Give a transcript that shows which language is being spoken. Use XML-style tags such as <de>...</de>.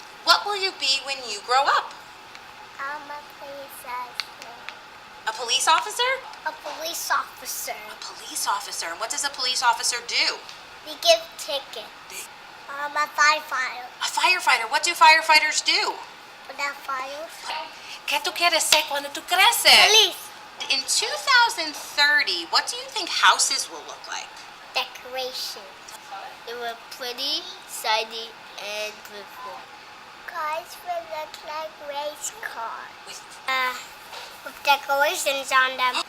<en>What will you be when you grow up? I'm a police officer. A police officer? A police officer. A police officer. And what does a police officer do? We give tickets. I'm a firefighter. A firefighter. What do firefighters do? Without fires.</en> <es>¿Qué tú quieres ser cuando tú creces?</es> <en>Police. In 2030, what do you think houses will look like? Decorations. They were pretty, shiny, and beautiful. Cars will look like race cars. With With decorations on them.</en>